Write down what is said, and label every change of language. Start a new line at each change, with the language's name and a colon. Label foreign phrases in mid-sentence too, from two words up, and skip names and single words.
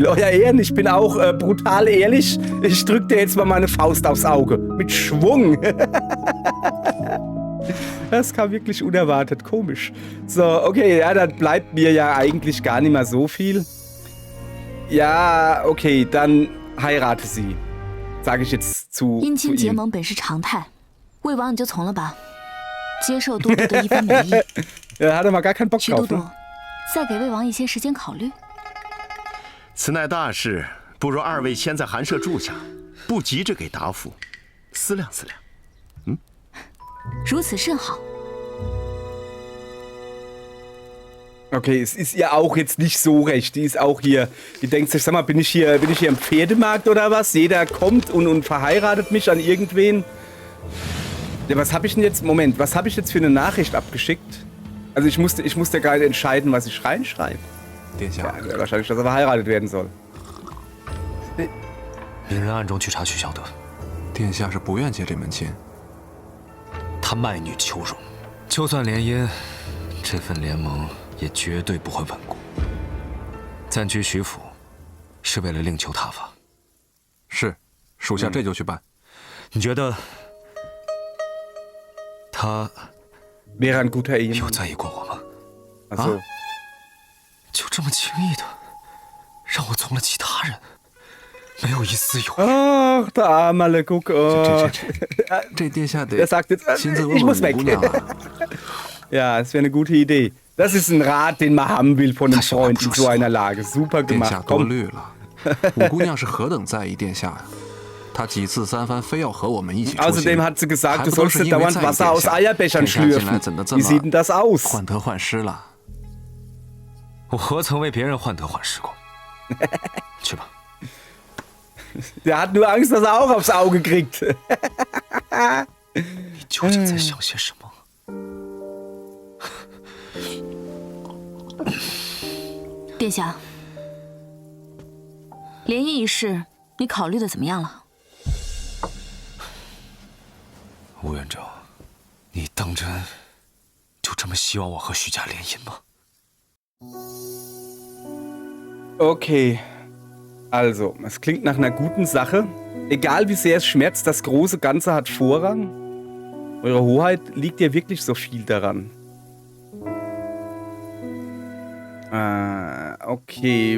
German: Euer Ehren, ich bin auch brutal ehrlich. Ich drück dir jetzt mal meine Faust aufs Auge. Mit Schwung. Das kam wirklich unerwartet. Komisch. So, okay, ja, dann bleibt mir ja eigentlich gar nicht mehr so viel. Ja, okay, dann heirate sie. Sage ich jetzt zu
Chinese: 姻亲结
German: ihm.
Chinese: 盟本是常态，魏王你就从了吧，接受都督的一番美意。
German: Ja, hat er mal gar keinen Bock
Chinese: 徐都
German: drauf.
Chinese: 督
German: Ne?，
Chinese: 再给魏王一些时间考虑。此乃大事，不如二位先在寒舍住下，不急着给答复，思量思量。如此甚好。
German: Okay, es ist ihr auch jetzt nicht so recht. Die ist auch hier. Die denkt sich, sag mal, bin ich hier im Pferdemarkt oder was? Jeder kommt und verheiratet mich an irgendwen. Ja, was habe ich denn jetzt? Moment, was habe ich jetzt für eine Nachricht abgeschickt? Also ich musste gerade entscheiden, was ich reinschreibe. Ja, wahrscheinlich, dass er verheiratet werden soll.
Chinese: 明人暗中去查徐小德，殿下是不愿结这门亲。他卖女求荣，就算联姻，这份联盟也绝对不会稳固。暂居徐府，是为了另求他法。是，属下这就去办。你觉得他
German: wäre ein guter
Chinese: 有
German: Ehemann.
Chinese: 在意过我吗？
German: Also,
Chinese: 就这么轻易的让我从了其他人，没有一丝犹豫。
German: ach, der Arme, guck. Oh.
Chinese: 这殿下
German: Der
Chinese: 得
German: sagt jetzt,
Chinese: 亲自
German: ich
Chinese: 问
German: muss
Chinese: 问
German: weg.
Chinese: 五姑娘啊。
German: Ja, das wäre eine gute Idee. Das ist ein Rat, den man haben will von einem Freund in so einer Lage. Super
Chinese: 殿下
German: gemacht.
Chinese: 多
German: Komm.
Chinese: 虑了，五姑娘是何等在意殿下呀！她几次三番非要和我们一起出行，
German: Außerdem hat sie gesagt,
Chinese: 还
German: du
Chinese: 不都
German: sollst
Chinese: 是
German: nicht
Chinese: 因为
German: dauernd
Chinese: 在意
German: Wasser aus
Chinese: 殿下
German: Eierbechern
Chinese: 殿下近来
German: schlürfen.
Chinese: 怎的这
German: Wie
Chinese: 么
German: sieht denn das aus?
Chinese: 患得患失了？我何曾为别人患得患失过？去吧。
German: Der hat nur Angst, dass er auch aufs Auge kriegt.
Chinese: 你究竟在想些什么？殿下，联姻一事，你考虑的怎么样了？吴院长，你当真就这么希望我和徐家联姻吗？
German: Okay. Also, es klingt nach einer guten Sache. Egal wie sehr es schmerzt, das große Ganze hat Vorrang. Eure Hoheit, liegt ja wirklich so viel daran. Okay.